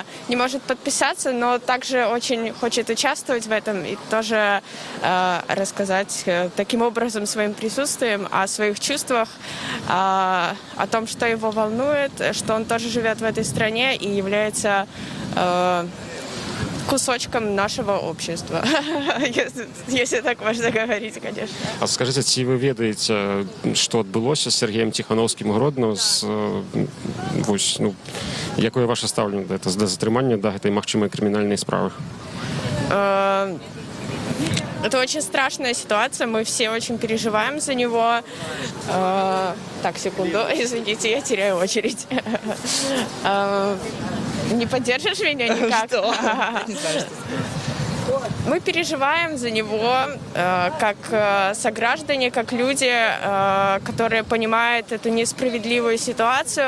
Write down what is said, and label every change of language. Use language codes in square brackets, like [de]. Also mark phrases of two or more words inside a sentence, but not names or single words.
[ru] не может подписаться, но также очень хочет участвовать в этом и тоже рассказать таким образом своим присутствием о своих чувствах, о том, что его волнует, что он тоже живет в этой стране и является кусочком нашего общества, если так можно говорить, конечно. А скажите, [be] ці ви ведаеце, што адбылося з Сергеем Ціхановскім у Гродно, вось, ну, якое ваше стаўленне да затрымання, да гэтай магчымай крымінальнай справы? [ru] Это очень страшная ситуация, мы все очень переживаем за него. Так, секунду, извините, я теряю очередь. Не поддержишь меня никак? Мы переживаем за него как сограждане, как люди, которые понимают эту несправедливую ситуацию.